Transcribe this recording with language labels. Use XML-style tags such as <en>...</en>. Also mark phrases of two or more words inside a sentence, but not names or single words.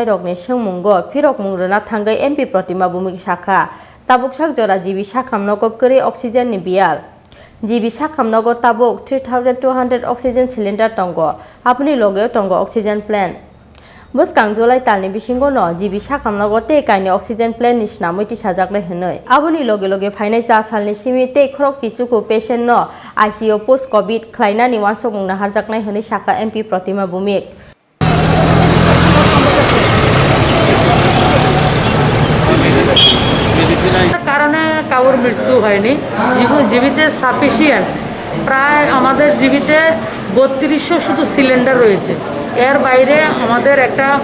<trp>rok ni sungmungo phirok mungrona thangai MP Pratima Bumik shakha tabuk sak jora jibi shakamnog kore oxygen ni bial jibi shakamnog tabuk 3200</trp> <en>oxygen cylinder</en> <trp>tongo apni loge tongo</trp> <en>oxygen plant</en> <trp>buskang July talni bisingo no jibi shakamnog te kaini</trp> <en>oxygen plant</en> <trp>ni snamiti sajakle hnoi aboni loge loge fainai cha salni simi te khorok chichuku patient no</trp> <en>ICU post covid</en> <trp>khlaina ni wansokmungna harjaknai hni shaka MP Pratima Bumik</trp> <bn>কারণে কাউর মৃত্যু হয়নি জীবিতে সাফিসিয়েন্ট প্রায় আমাদের জীবিতে 3200 শুধু সিলিন্ডার রয়েছে এর বাইরে আমাদের একটা</bn>